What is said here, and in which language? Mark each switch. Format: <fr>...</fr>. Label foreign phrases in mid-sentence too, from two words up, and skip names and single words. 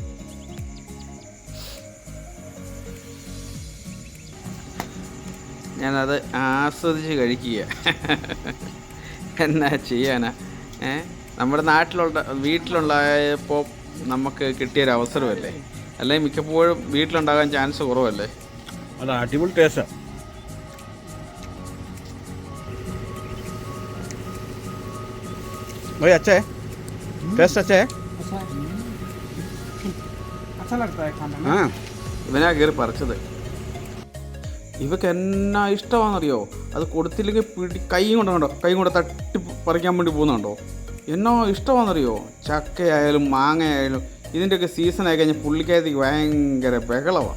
<ml>ഞാനത് ആസ്വദിച്ച് കഴിക്കുക. എന്നാ ചെയ്യാനാ? നമ്മുടെ വീട്ടിലുണ്ടായപ്പോൾ നമുക്ക് കിട്ടിയൊരവസരമല്ലേ, അല്ലെങ്കിൽ മിക്കപ്പോഴും വീട്ടിലുണ്ടാകാൻ ചാൻസ് കുറവല്ലേ. അത് അടിപൊളി ടേസ്റ്റാണ്.</ml> <hi>भाई अच्छा है, टेस्ट अच्छा है, अच्छा लगता है खाने में। हाँ</hi> <ml>ഇവനാ കയറി പറിച്ചത്. ഇവക്ക് എന്നാ ഇഷ്ടമാണെന്നറിയോ? അത് കൊടുത്തില്ലെങ്കിൽ കൈ കൊണ്ട് തട്ടി പറിക്കാൻ വേണ്ടി പോകുന്നുണ്ടോ? എന്നോ ഇഷ്ടമാണെന്നറിയോ? ചക്കയായാലും മാങ്ങയായാലും ഇതിൻ്റെയൊക്കെ സീസണായി കഴിഞ്ഞാൽ പുള്ളിക്കാരത്തേക്ക് ഭയങ്കര ബഹളമാണ്.</ml>